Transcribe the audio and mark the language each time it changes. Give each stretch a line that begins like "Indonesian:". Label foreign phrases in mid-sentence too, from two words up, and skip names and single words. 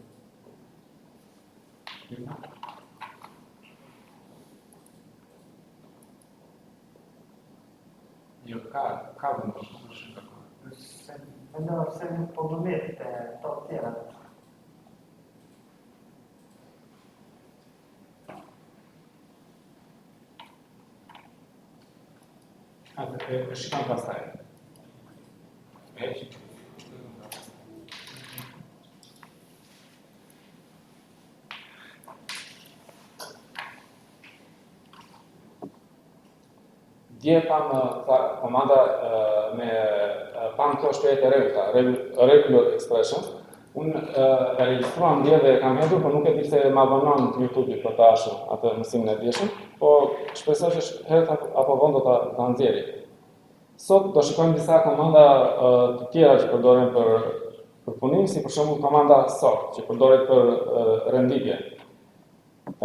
Albanian: Jo, ka vendos, nuk është dakord.
Italian: No, se un po' non mette, toltera.
Albanian: Atë e shikon pastaj. Dje kam komanda me pan këto shkretë e rregullta,
English: regular expression.
Albanian: Unë e regjistruam dje dhe kam hedhur, por nuk e di se ma abonon të YouTube për ta ashtu atë mësimin e djeshëm, po shpresoj që herët apo vonë do ta nxjerrë. Sot do shikojmë disa komanda të tjera që përdoren për punim, si për shembull komanda sort, që përdoret për renditje.